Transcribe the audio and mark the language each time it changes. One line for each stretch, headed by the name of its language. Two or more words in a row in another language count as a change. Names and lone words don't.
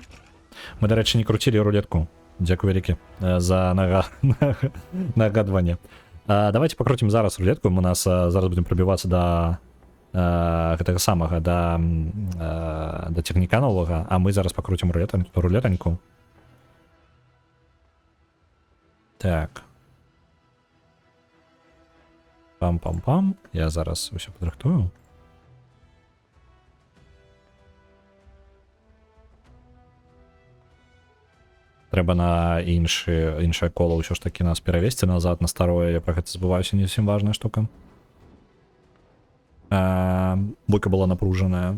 Belarusian: Мы, дарэчы, не круцілі рулетку. Дзякуй вялікі за нагадванне. Давайте пакруцім зараз рулетку. У нас зараз будем прабівацца да гэтага самага, да цягніка новага, а мы зараз пакруцім рулетаньку. Так. Пам-пам-пам. Я зараз усё падрыхтую. Трэба на іншае кола ўсё ж такі нас перавесці назад на старое. Я пра гэта забываюся, не зусім важная штука. Бойка была напружаная.